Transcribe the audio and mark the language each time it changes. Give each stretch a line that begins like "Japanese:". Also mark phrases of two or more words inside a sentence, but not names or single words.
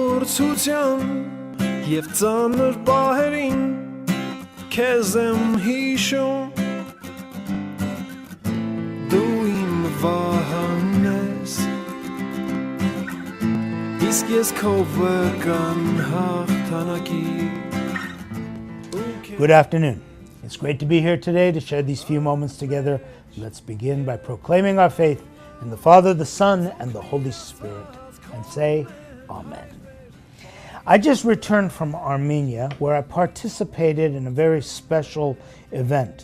Armenian: Ցության եւ ծանր պահերին քեզ եմ հիշում դու իմ վահան ես իսկ ես քո վրկան հաղթանակի.
English: Good afternoon. It's great to be here today to share these few moments together. Let's begin by proclaiming our faith in the Father, the Son, and the Holy Spirit, and say, Amen. I just returned from Armenia, where I participated in a very special event.